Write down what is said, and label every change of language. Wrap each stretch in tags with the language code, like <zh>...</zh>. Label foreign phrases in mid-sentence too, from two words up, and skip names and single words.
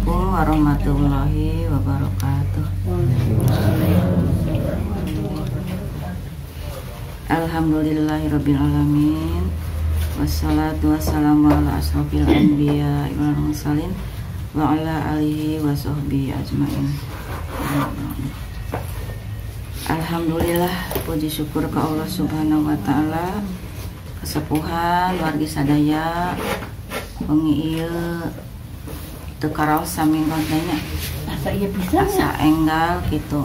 <ar>ورحمة الله وبركاته. الحمد لله رب العالمين. والصلاة والسلام على أشرف الأنبياء والمرسلين وعلى آله وصحبه أجمعين.</ar> <id>Alhamdulillah, puji syukur ke Allah</id> <ar>سبحانه وتعالى.</ar> <su>Kesepuhan wargi sadaya wengi ieu teu karaos saminggon teh nya. Asa ieu bisa asa enggal kitu.</su>